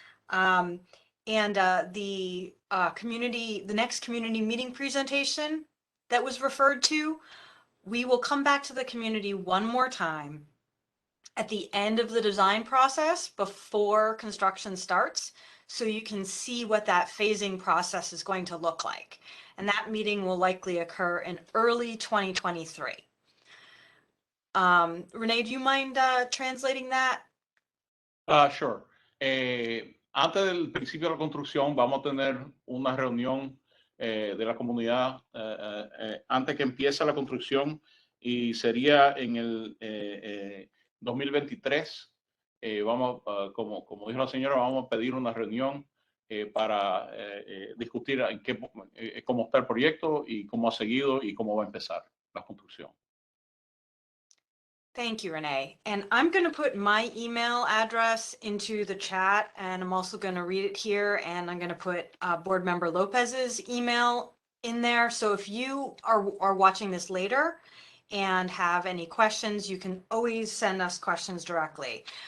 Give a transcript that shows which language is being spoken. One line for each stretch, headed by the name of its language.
English: And the next community meeting presentation that was referred to, we will come back to the community one more time at the end of the design process before construction starts, so you can see what that phasing process is going to look like. And that meeting will likely occur in early 2023. Renee, do you mind translating that? Sure.
Spanish: Antes del principio de la construcción vamos a tener una reunión de la comunidad antes que empiece la construcción, y sería en el 2023. Vamos, como dijo la señora, vamos a pedir una reunión para discutir cómo está el proyecto y cómo ha seguido y cómo va a empezar la construcción.
English: Thank you, Renee. And I'm going to put my email address into the chat, and I'm also going to read it here, and I'm going to put Board Member Lopez's email in there. So if you are watching this later and have any questions, you can always send us questions directly.